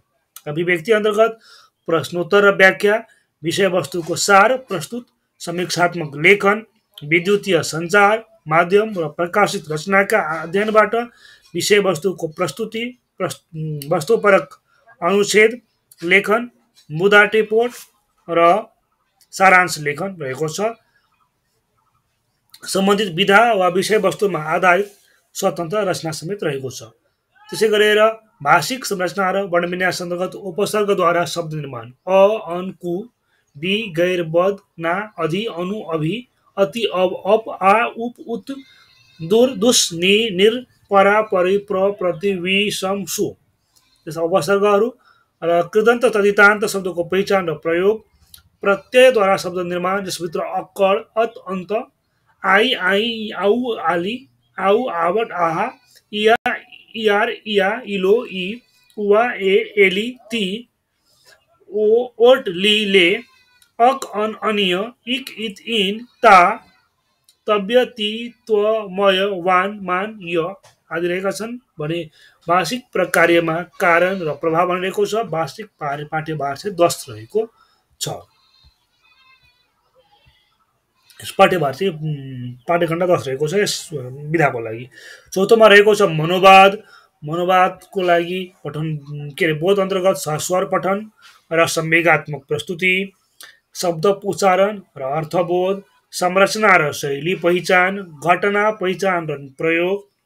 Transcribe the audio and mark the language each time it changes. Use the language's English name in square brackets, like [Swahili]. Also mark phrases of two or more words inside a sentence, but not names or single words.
[Nepali] अभिव्यक्ति अन्तर्गत प्रश्नोत्तर र व्याख्या विषयवस्तुको सार प्रस्तुत समीक्षात्मक लेखन विद्युतीय सञ्चार माध्यम र प्रकाशित रचनाका अध्ययनबाट विषयवस्तुको प्रस्तुति वस्तुपरक अनुच्छेद लेखन मुद्दा टिपोट र सारांश लेखन रहेको छ। सम्बन्धित विधा वा विषयवस्तुमा आधारित स्वतन्त्र रचना समेत रहेको छ। त्यसै गरेर भाषिक संरचना र वर्णविन्यास अन्तर्गत उपसर्गद्वारा शब्द निर्माण अ अन कु बी गैर बद ना अधि अनु अभि अति अब अप आ उप उत दुर दुस नि निर परा परि प्र प्रति वि सम सु जस्ता उपसर्गहरू र कृदन्त तदितान्त शब्दको पहिचान र प्रयोग प्रत्ययद्वारा शब्द निर्माण जसभित्र अक्कड अत अन्त आई आई आउ आली आउ आवट आहा इया इयार इया इलो इ उवा ए एली ती ओ ओट ली ले अक अन अनिय इक इत इन ता तव्य ती त्व मय वान मान य आदि रहेका छन् भने भाषिक प्रकार्यमा कारण र प्रभाव रहेको छ। भाषिक पाठ्यभार चाहिँ 10 रहेको छ। पाठ्यभार चाहिँ पाठ्यखण्ड 10 रहेको छ यस विधाको लागि। चौथोमा रहेको छ मनोवाद मनोवादको लागि पठन के अरे बोध अन्तर्गत सस्वर पठन र संवेगात्मक प्रस्तुति शब्द उच्चारण र अर्थबोध संरचना र शैली पहिचान, घटना पहिचान र प्रयोग,